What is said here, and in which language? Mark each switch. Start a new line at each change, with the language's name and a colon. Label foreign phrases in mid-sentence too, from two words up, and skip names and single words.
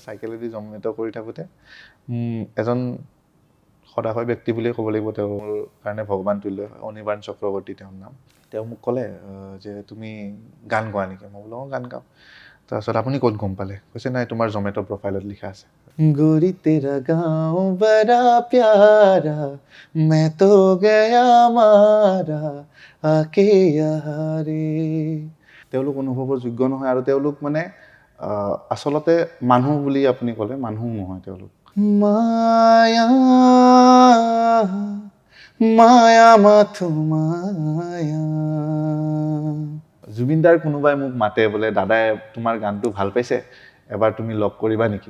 Assamese: চাইকেলেদি জমেট' কৰি থাকোঁতে এজন সদাশয় ব্যক্তি বুলিয়ে ক'ব লাগিব, তেওঁৰ কাৰণে ভগৱান তুল্য, অনিৰ্বাণ চক্ৰৱৰ্তী তেওঁৰ নাম। তেওঁ মোক ক'লে যে তুমি গান গোৱা নেকি? মই বোলো গান গাওঁ। তাৰপিছত আপুনি ক'ত গম পালে? কৈছে নাই তোমাৰ জমেট' প্ৰফাইলত লিখা আছে,
Hindi: गोरी तेरा गाँव बड़ा प्यारा मैं तो गया मारा आके यहाँ रे।
Assamese: তেওঁলোক অনুভৱৰ যোগ্য নহয়, আৰু তেওঁলোক মানে আচলতে মানুহ বুলি আপুনি ক'লে মানুহ নহয় তেওঁলোক। মায়া মায়া মাথো মায়া। জুবিনদাৰ কোনোবাই মোক মাতে বোলে, দাদাই তোমাৰ গানটো ভাল পাইছে, এবাৰ তুমি লগ কৰিবা নেকি?